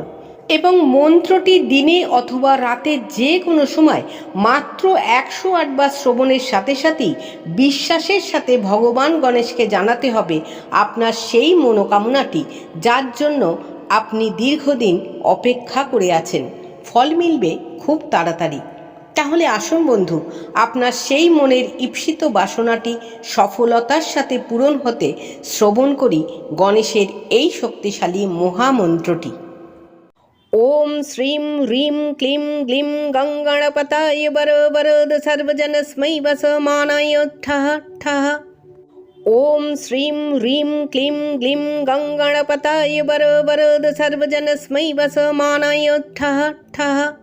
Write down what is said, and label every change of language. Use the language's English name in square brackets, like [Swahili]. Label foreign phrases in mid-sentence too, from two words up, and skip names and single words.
[Bangla] এবং মন্ত্রটি দিনে অথবা রাতে যে কোনো সময় মাত্র 108 বার শ্রবণের সাথে সাথেই বিশ্বাসের সাথে ভগবান গণেশকে জানাতে হবে আপনার সেই মনোকামনাটি যার জন্য আপনি দীর্ঘদিন অপেক্ষা করে আছেন। ফল মিলবে খুব তাড়াতাড়ি। তাহলে আসুন বন্ধু, আপনার সেই মনের ঈপ্সিত বাসনাটি সফলতার সাথে পূরণ হতে শ্রবণ করি গণেশের এই শক্তিশালী মহামন্ত্রটি। [Sanskrit] ওম শ্রীম হ্রিম ক্লিম গ্লিম গঙ্গণপতায় বরদ সর্বজনস্मै বসমানায় ঠঃ ঠঃ। ওম শ্রীম হ্রিম ক্লিম গ্লিম গঙ্গণপতায় বরদ সর্বজনস্मै বসমানায় ঠঃ ঠঃ।